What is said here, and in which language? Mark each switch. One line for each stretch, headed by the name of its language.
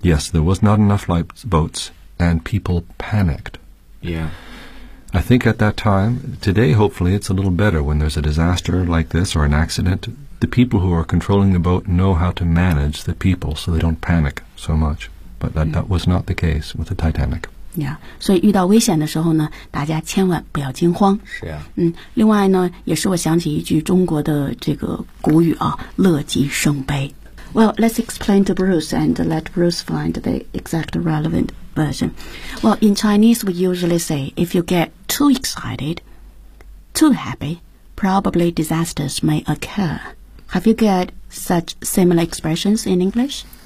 English: Yes, there was not enough lifeboats, and people panicked. Yeah. I think at that time, today hopefully it's a little better when there's a disaster like this or an accident. The people who are controlling the boat know how to manage the people so they don't panic so much. But that was not the case with the Titanic. Yeah,
Chinese: 所以遇到危险的时候呢，大家千万不要惊慌。是啊。嗯，另外呢，也是我想起一句中国的这个古语啊，乐极生悲。
English: Well, let's explain to Bruce and let Bruce find the exact relevant version. Well, in Chinese, we usually say, if you get too excited, too happy, probably disasters may occur. Have you got such similar expressions in English?